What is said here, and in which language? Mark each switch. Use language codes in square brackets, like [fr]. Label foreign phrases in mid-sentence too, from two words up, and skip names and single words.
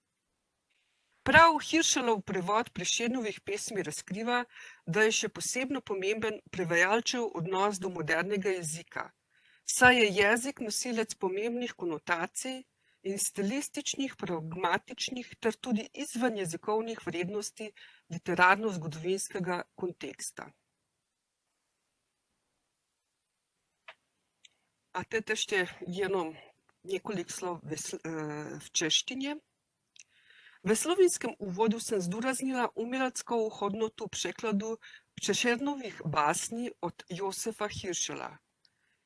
[sl] Prav Hiršelov prevod Prešernovih pesmi razkriva, da je še posebno pomemben prevajalčev odnos do modernega jezika, saj je jezik nosilec pomembnih konotacij in stilističnih, pragmatičnih ter tudi izven jezikovnih vrednosti literarno-zgodovinskega konteksta. [cs] A teď ještě jenom několik slov v češtině. Ve slovinskem úvodu jsem zdůraznila uměleckou hodnotu překladu Prešernových básní od Josefa Hiršela.